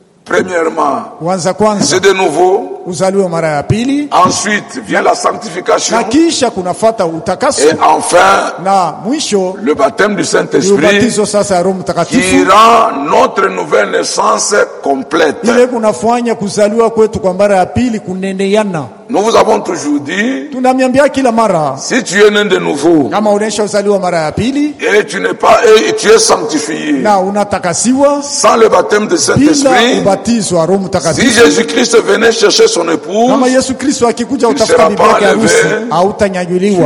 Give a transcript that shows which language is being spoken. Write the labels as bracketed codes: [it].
[fr] Premièrement, [sw] kwanza, [fr] c'est de nouveau. [sw] Uzaliwe mara ya pili. [fr] Ensuite, vient la sanctification. [sw] Na kisha kunafuata utakaso. [fr] Et enfin, [sw] na mwisho, [fr] le baptême du Saint-Esprit. [sw] Ubatizo sasa ya Roho Mtakatifu. [fr] Qui rend notre nouvelle naissance complète. [sw] Ile kunafanya kuzaliwa kwetu kwa mara ya pili kuneneyana. [fr] Nous vous avons toujours dit. [sw] Tunamwambia kila mara. [fr] Si tu es né de nouveau. [sw] Kama unaisha uzaliwa mara ya pili. [fr] Et tu n'es pas tu es sanctifié. [sw] Na unatakasiwa. [fr] Sans le baptême du Saint-Esprit. [sw] Bila ubatizo wa Roho Mtakatifu. [fr] Si Jésus-Christ venait chercher son épouse. [sw] Kama Yesu Kristo akikuja utafuta bibi harusi hautanyajuliwa.